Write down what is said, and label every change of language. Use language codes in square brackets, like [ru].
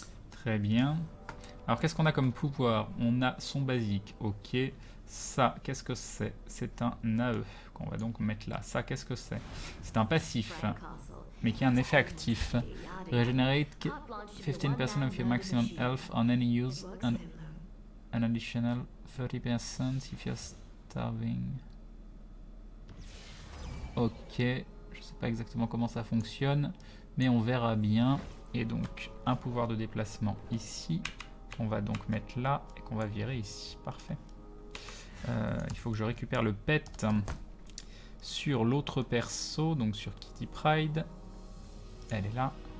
[fr] Très bien. Alors, qu'est-ce qu'on a comme pouvoir? On a son basique, ok. Ça, qu'est-ce que c'est? C'est un AE qu'on va donc mettre là. Ça, qu'est-ce que c'est? C'est un passif, mais qui a un effet actif. [en] Regenerate 15% of your maximum health on any use and an additional 30% if you're starving. [fr] Ok, je sais pas exactement comment ça fonctionne, mais on verra bien. Et donc, un pouvoir de déplacement ici, qu'on va donc mettre là, et qu'on va virer ici. Parfait. Il faut que je récupère le pet sur l'autre perso, donc sur Kitty Pryde. Elle est là.